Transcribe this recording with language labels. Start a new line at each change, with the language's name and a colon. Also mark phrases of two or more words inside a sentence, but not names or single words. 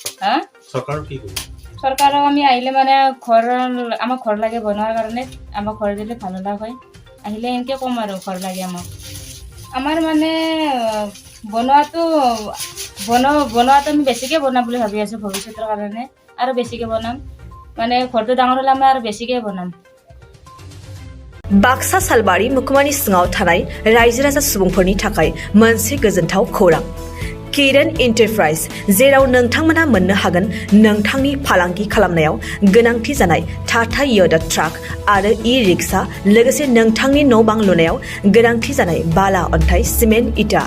Assamese: চৰকাৰক আমি আহিলে মানে আমাক ঘৰ লাগে বনোৱাৰ কাৰণে, আমাক ঘৰ দিলে ভাল হয়। আহিলে এনেকে কম আৰু ঘৰ লাগে আমাক। আমাৰ মানে বনোৱাটো আমি বেছিকে বনাম বুলি ভাবি আছো ভৱিষ্যতৰ কাৰণে, আৰু বেছিকে বনাম। মানে ঘৰটো ডাঙৰ হ'লে আমি আৰু বেছিকে বনাম।
Bodo: बाक्सा सालबारि मुखुमानि सिङाव थानाय रायजो राजा सुबुंफोरनि थाखाय मोनसे गोजोनथाव खौरां। किरण एन्टारप्राइज, जेराव नोंथांमोना मोननो हागोन नोंथांनि फालांगि खालामनायाव गोनांथि जानाय टाटा य'दा ट्राक आरो ई-रिक्शा, लोगोसे नोंथांनि न' बां लुनायाव गोनांथि जानाय बाला, अन्थाइ, सिमेन्ट, इटा।